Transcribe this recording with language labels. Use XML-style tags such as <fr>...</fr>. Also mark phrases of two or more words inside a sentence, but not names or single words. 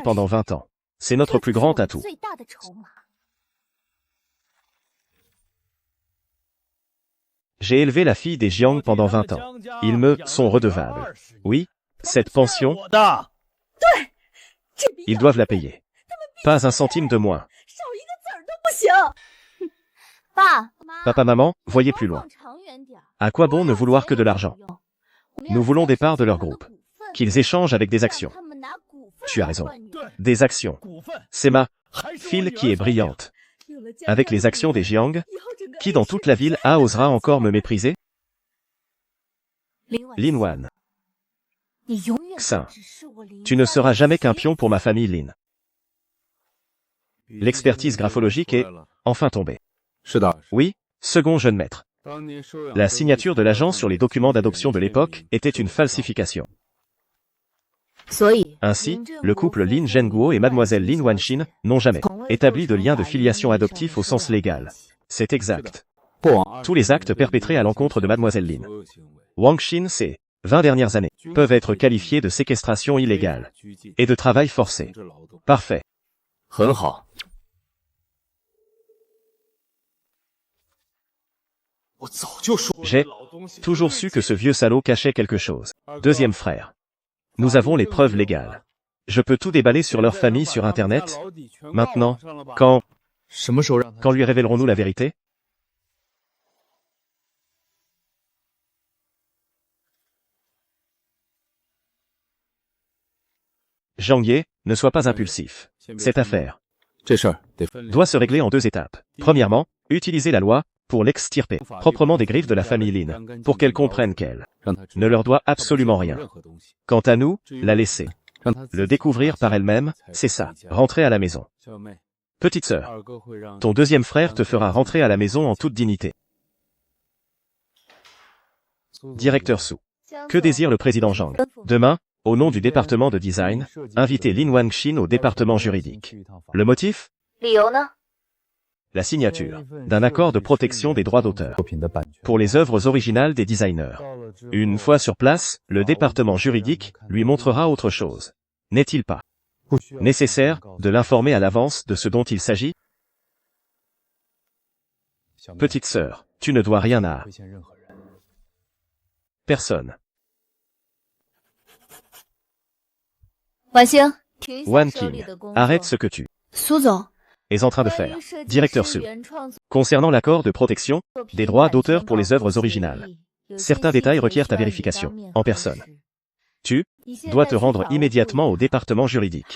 <fr>C'est notre plus grand atout. J'ai élevé la fille des Jiang pendant 20 ans. Ils me sont redevables. Oui, cette pension,</fr> <zh>我的。</zh> <fr>ils doivent la payer. Pas un centime de moins.</fr> <zh>少一个子儿都不行。爸妈，</zh> <fr>Papa, maman, voyez plus loin.</fr> <zh>长远点儿。</zh> <fr>À quoi bon ne vouloir que de l'argent? Nous voulons des parts de leur groupe. Qu'ils échangent avec des actions. Tu as raison. Des actions.</fr> <zh>股份</zh> <fr>C'est ma</fr> <zh>还是我</zh> <fr>fille</fr> <zh>女</zh> <fr>qui</fr> <zh>儿</zh> <fr>est</fr> <zh>所有。</zh> <fr>brillante. Avec les actions des Jiang, qui dans toute la ville A osera encore me mépriser? Lin Wan. Xin. Tu ne seras jamais qu'un pion pour ma famille Lin. L'expertise graphologique est enfin tombée.</fr> <zh>是的，</zh> <fr>Oui, second jeune maître.</fr> <zh>当年收养</zh> <fr>La signature de l'agent sur les documents d'adoption de l'époque était une falsification. Ainsi, le couple Lin Zhenguo et mademoiselle Lin Wanxin n'ont jamais établi de lien de filiation adoptif au sens légal. C'est exact.</fr> <zh>过往</zh> <fr>Tous les actes perpétrés à l'encontre de mademoiselle Lin</fr> <zh>所有行为</zh> <fr>Wanxin ces 20 dernières années peuvent être qualifiés de séquestration illégale</fr> <zh>拘禁</zh> <fr>et de travail forcé.</fr> <zh>制劳动</zh> <fr>Parfait.</fr> <zh>很好。我早就说</zh> <fr>J'ai toujours su que ce vieux salaud cachait quelque chose. Deuxième frère. Nous avons les preuves légales. Je peux tout déballer sur leur famille sur Internet. Maintenant, quand</fr> <zh>什么时候让他</zh> <fr>quand lui révélerons-nous la vérité? Zhang Ye, ne sois pas impulsif. Cette affaire</fr> <zh>这事儿得分</zh> <fr>doit se régler en 2 étapes. Premièrement, utiliser la loi pour l'extirper proprement des griffes de la famille Lin, pour qu'elle comprenne qu'elle</fr> <zh>让他知</zh> <fr>ne leur doit absolument rien.</fr> <zh>任何东西</zh> <fr>Quant à nous, la laisser,</fr> <zh>让他自己</zh> <fr>le découvrir par elle-même, c'est ça, rentrer à la maison.</fr> <zh>小妹，</zh> <fr>Petite sœur,</fr> <zh>二哥会让</zh> <fr>ton deuxième frère te fera rentrer à la maison en toute dignité. Directeur Su. Que désire le président Zhang? Demain, au nom du département de design, inviter Lin Wanxin au département juridique. Le motif? La signature d'un accord de protection des droits d'auteur</fr> <zh>作品的版权。</zh> <fr>pour les œuvres originales des designers.</fr> <zh>到了之后</zh> <fr>Une fois sur place, le département juridique lui montrera autre chose. N'est-il pas</fr> <zh>不需要</zh> <fr>nécessaire de l'informer à l'avance de ce dont il s'agit?</fr> <zh>小妹</zh> <fr>Petite sœur, tu ne dois rien à</fr> <zh>亏欠任何人。</zh> <fr>personne.</fr> <zh>婉星，</zh> <fr>Wan King, arrête ce que tu</fr> <zh>苏总，</zh> <fr>es en train de faire. Directeur Su. Concernant l'accord de protection des droits d'auteur pour les œuvres originales, certains détails requièrent ta vérification, en personne. Tu dois te rendre immédiatement au département juridique.</fr>